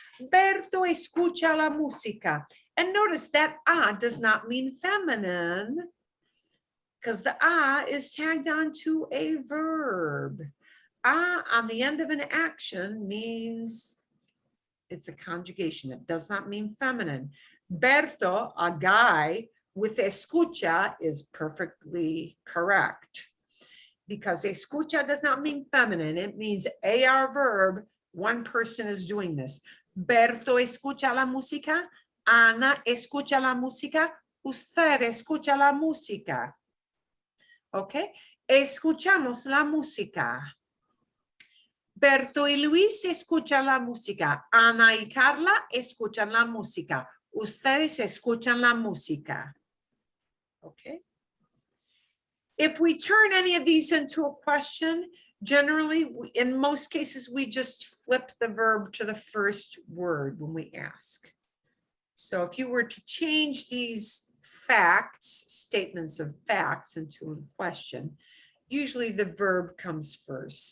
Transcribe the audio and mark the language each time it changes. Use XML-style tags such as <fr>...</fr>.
<es>Berto escucha la música.</es> <en>And notice that does not mean feminine because the is tagged onto a verb. On the end of an action means it's a conjugation. It does not mean feminine. Berto, a guy, with escucha is perfectly correct because escucha does not mean feminine. It means AR verb. One person is doing this.</en> <es>Berto escucha la música. Ana escucha la música. Usted escucha la música. Okay. Escuchamos la música. Berto y Luis escuchan la música. Ana y Carla escuchan la música. Ustedes escuchan la música.</es> <en>Okay. If we turn any of these into a question, generally, in most cases, we just flip the verb to the first word when we ask. So if you were to change these facts, statements of facts into a question, usually the verb comes first.</en>